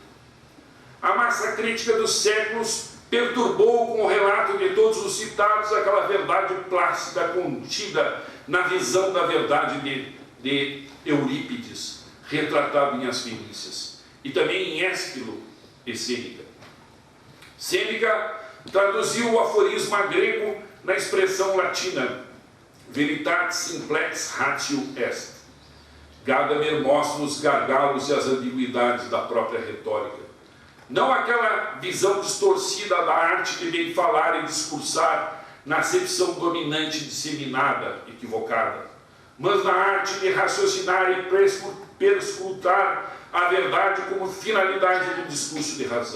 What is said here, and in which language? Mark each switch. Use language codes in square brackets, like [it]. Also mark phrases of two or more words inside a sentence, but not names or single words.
[pt] A massa crítica dos séculos perturbou com o relato de todos os citados aquela verdade plácida contida na visão da verdade de Eurípides, retratado em As Fenícias, e também em Ésquilo e Sêneca. Sêneca traduziu o aforisma grego na expressão latina [la] Veritatis simplex ratio est. [pt] Gadamer mostra os gargalos e as ambiguidades da própria retórica. Não aquela visão distorcida da arte de bem falar e discursar na acepção dominante disseminada, equivocada, mas na arte de raciocinar e perscrutar a verdade como finalidade do discurso de razão.